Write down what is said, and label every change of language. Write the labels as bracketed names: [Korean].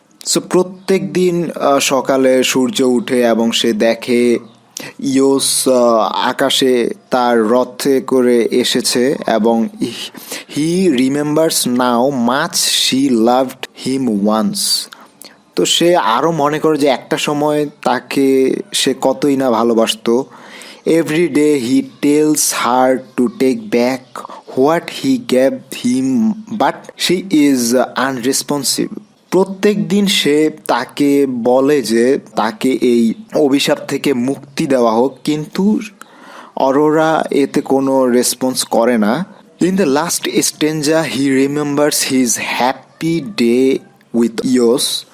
[Bangla] So প্রত্যেক দিন সকালে সূর্য উঠে এবং সে দেখে ইয়োস আকাশে তার রথে করে এসেছে, এবং [English] He remembers now much she loved him once. [Bangla] তো সে আরও মনে করে যে একটা সময় তাকে সে কতই না ভালোবাসতো। [English] Every day he tells her to take back what he gave him, but she is unresponsive. [Bangla] প্রত্যেক দিন সে তাকে বলে যে তাকে এই অভিশাপ থেকে মুক্তি দেওয়া হোক, কিন্তু অরোরা এতে কোনো রেসপন্স করে না। [English] In the last stanza he remembers his happy day with yours.